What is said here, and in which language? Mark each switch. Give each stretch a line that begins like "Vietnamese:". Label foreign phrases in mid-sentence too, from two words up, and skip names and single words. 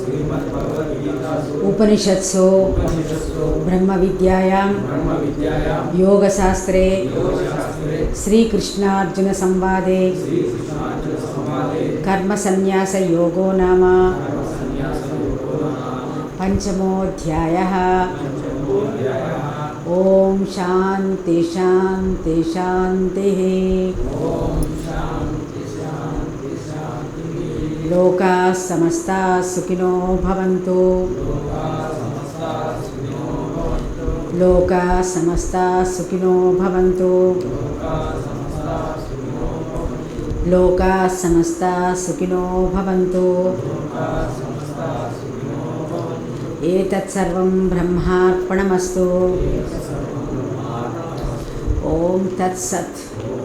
Sanskrit: ఉపనిషత్సు బ్రహ్మ విద్యాయాం యోగశాస్త్రే శ్రీకృష్ణార్జున సంవాదే కర్మసన్యాస యోగో నామ పంచమోऽధ్యాయः. ఓం శాంతి శాంతి శాంతి. లోకాః సమస్తాః సుఖినో భవంతు. లోకాః సమస్తాః సుఖినో భవంతు. లోకాః సమస్తాః సుఖినో భవంతు. ఏతత్సర్వం బ్రహ్మార్పణమస్తు. ఓం తత్సత్.